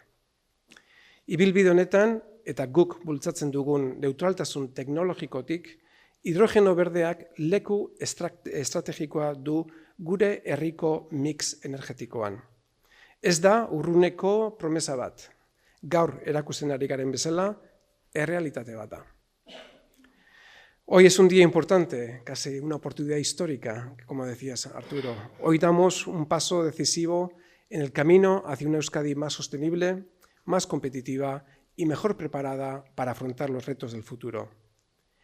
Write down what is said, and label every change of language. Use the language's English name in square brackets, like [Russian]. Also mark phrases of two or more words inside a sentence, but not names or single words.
[Basque] Ibilbide honetan eta guk bultzatzen dugun neutraltasun teknologikotik, hidrogeno berdeak leku estrategikoa du gure herriko mix energetikoan. Ez da urruneko promesa bat. Gaur erakusten ari garen bezala, errealitate bat da. [Spanish] Hoy es un día importante, casi una oportunidad histórica, como decías, Arturo. Hoy damos un paso decisivo en el camino hacia una Euskadi más sostenible, más competitiva y mejor preparada para afrontar los retos del futuro.